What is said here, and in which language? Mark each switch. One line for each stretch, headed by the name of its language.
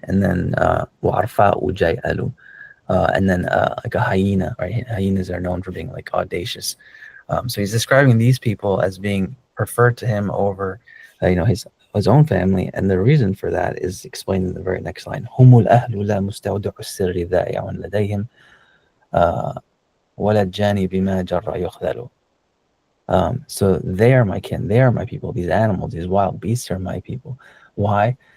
English: And then
Arabic: وَعَرْفَاءُ جَيْلٌ.
English: And then like a hyena, right? Hyenas are known for being like audacious. So he's describing these people as being preferred to him over, his own family, and the reason for that is explained in the very next line.
Arabic: هم الأهل لا مستودع السر ذائع لديهم ولا الجاني بما جر يخذل.
English: So they are my kin, they are my people. These animals, these wild beasts are my people. Why?